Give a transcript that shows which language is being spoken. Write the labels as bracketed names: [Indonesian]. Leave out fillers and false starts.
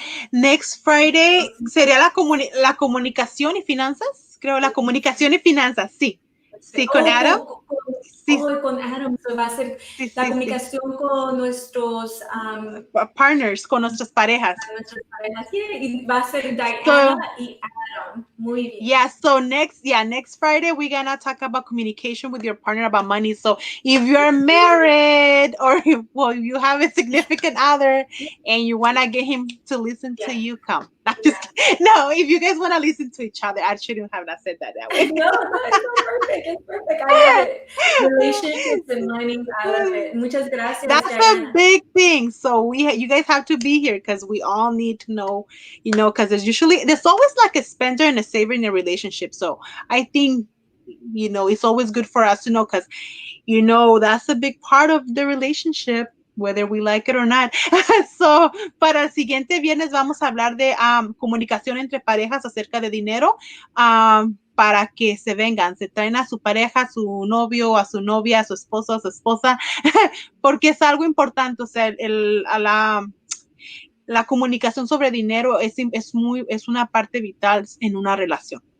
[English] Next Friday [Spanish] sería la comunicación y finanzas, creo, la comunicación y finanzas, sí. Sí, con Adam. Con Adam. So va a ser la comunicación con nuestros partners, con nuestras parejas. Y va a ser Diana y Adam. Muy bien. [English] Yeah, so next Friday, we're going to talk about communication with your partner about money. So if you're married or if you have a significant other and you want to get him to listen to you, come. No, if you guys want to listen to each other, I shouldn't have said that way. No, it's perfect. It's perfect. I love it. Relationships and money, I love it. [Spanish] Muchas gracias, [English] That's Diana. a big thing. So you guys have to be here because we all need to know, because there's always like a spender and a saver in a relationship. So I think, it's always good for us to know because, that's a big part of the relationship, whether we like it or not. [Spanish] So, para el siguiente viernes vamos a hablar de comunicación entre parejas acerca de dinero, para que se vengan, se traen a su pareja, a su novio, a su novia, a su esposo, a su esposa, porque es algo importante. O sea, la comunicación sobre dinero es una parte vital en una relación.